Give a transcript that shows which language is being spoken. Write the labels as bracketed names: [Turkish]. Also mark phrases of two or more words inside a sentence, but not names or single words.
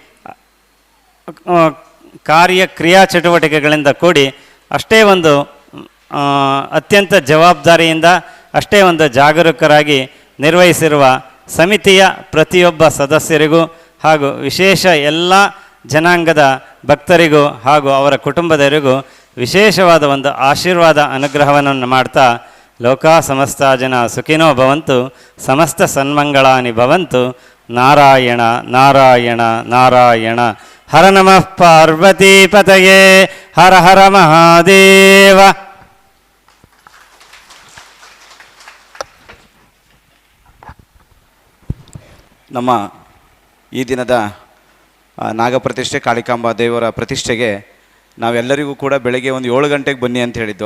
[Kannada] ಕ್ರಿಯಾ ಚಟುವಟಿಕೆಗಳಿಂದ ಕೂಡಿ ಅಷ್ಟೇ ಒಂದು ಅತ್ಯಂತ ಜವಾಬ್ದಾರಿಯಿಂದ ಅಷ್ಟೇ ಒಂದು ಜಾಗರೂಕರಾಗಿ ನಿರ್ವಹಿಸಿರುವ ಸಮಿತಿಯ ಪ್ರತಿಯೊಬ್ಬ ಸದಸ್ಯರಿಗೂ ಹಾಗೂ ವಿಶೇಷ ಎಲ್ಲ ಜನಾಂಗದ ಭಕ್ತರಿಗೂ ಹಾಗೂ ಅವರ ಕುಟುಂಬದವರಿಗೂ ವಿಶೇಷವಾದ ಒಂದು ಆಶೀರ್ವಾದ ಅನುಗ್ರಹವನ್ನು ಮಾಡ್ತಾ, [Sanskrit] ಲೋಕಾ ಸಮಸ್ತ ಜನ ಸುಖಿನೋ ಭವಂತು, ಸಮಸ್ತ ಸನ್ಮಂಗಳಾನಿ ಭವಂತು, ನಾರಾಯಣ ನಾರಾಯಣ ನಾರಾಯಣ. ಹರ ನಮಃ ಪಾರ್ವತೀಪತಯೇ, ಹರ ಹರ ಮಹಾದೇವ. [Kannada] ನಮ್ಮ ಈ ದಿನದ ನಾಗಪ್ರತಿಷ್ಠೆ ಕಾಳಿಕಾಂಬಾ ದೇವರ ಪ್ರತಿಷ್ಠೆಗೆ ನಾವೆಲ್ಲರಿಗೂ ಕೂಡ ಬೆಳಗ್ಗೆ ಒಂದು 7 ಗಂಟೆಗೆ ಬನ್ನಿ ಅಂತ ಹೇಳಿದ್ದು.